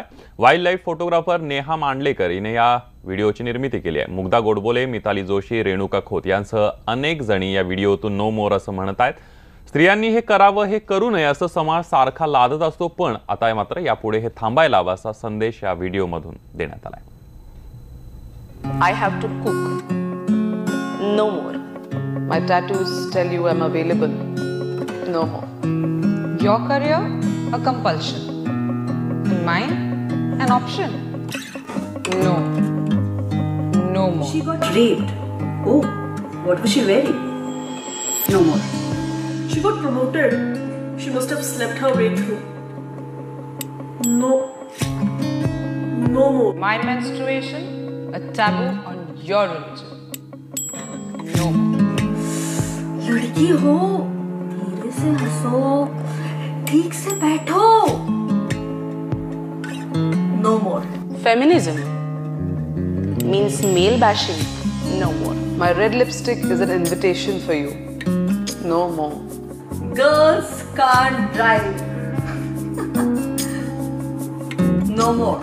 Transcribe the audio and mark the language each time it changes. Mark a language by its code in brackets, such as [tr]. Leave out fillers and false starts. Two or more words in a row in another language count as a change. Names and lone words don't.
[en] wild life photographer [mr] नेहा मांडलेकर हिने या व्हिडिओची निर्मिती केली आहे. मुग्धा गोडबोले, मिताली जोशी, रेणुका खोत यांसह अनेक जणी या व्हिडिओतून [en] no more [mr] असं म्हणत आहेत. स्त्रियांनी हे करावं, हे करू नये असं समाज सारखा लादत असतो, पण आता मात्र यापुढे हे थांबायला हवं असा संदेश या व्हिडिओमधून देण्यात आलाय. [en] I have to cook. No more. My tattoos tell you I'm available. No more. Your career, a compulsion. And mine, an option. No. No more. She got raped. Oh, what was she wearing? No more. She got promoted. She must have slept her way through. No. No more. My menstruation, a taboo on your religion. No. [hi] लड़की हो, धीरे से हंसो, ठीक से बैठो. [en] No more. Feminism means male bashing. No more. My red lipstick is an invitation for you. No more. Girls can't drive. No more.